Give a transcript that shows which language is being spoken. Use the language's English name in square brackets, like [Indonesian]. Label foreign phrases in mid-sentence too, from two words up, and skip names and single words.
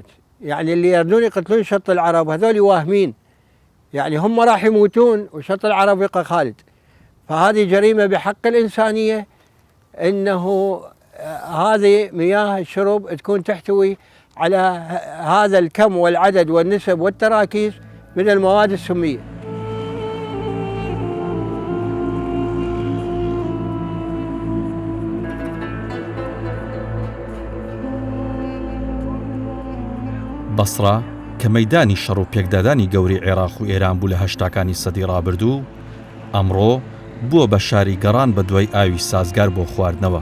[Arabic] يعني اللي يردون يقتلون شط العرب هذول واهمين، يعني هم راح يموتون وشط العرب يبقى خالد. فهذه جريمة بحق الإنسانية أنه هذه مياه الشرب تكون تحتوي على هذا الكم والعدد والنسب والتراكيز من المواد السمية. [Central Kurdish] بەسڕا کە مەیدانی شەڕ و پێکدادانی گەوری عێراق و ئێران بوو لە هەشتاکانی سەدی ڕابردوو، ئەمڕۆ بووە بە شاری گەڕان بە دوای ئاوی سازگار بۆ خواردنەوە.